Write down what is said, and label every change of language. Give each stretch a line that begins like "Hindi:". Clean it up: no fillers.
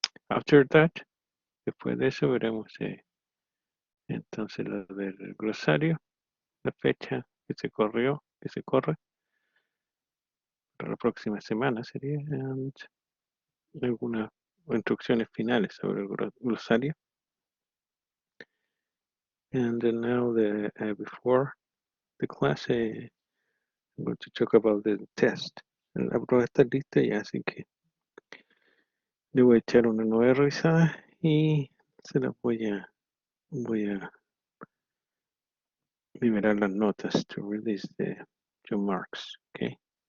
English: After that,
Spanish: después de eso veremos entonces lo del glosario, la fecha que se corrió, que se corre para la próxima semana sería, and algunas instrucciones finales sobre el glosario.
English: And then now before the class, I'm going to talk about the test.
Spanish: La prueba está lista ya, así que le voy a echar una nueva revisada y se la voy a liberar las notas
English: to release the your marks,
Spanish: okay?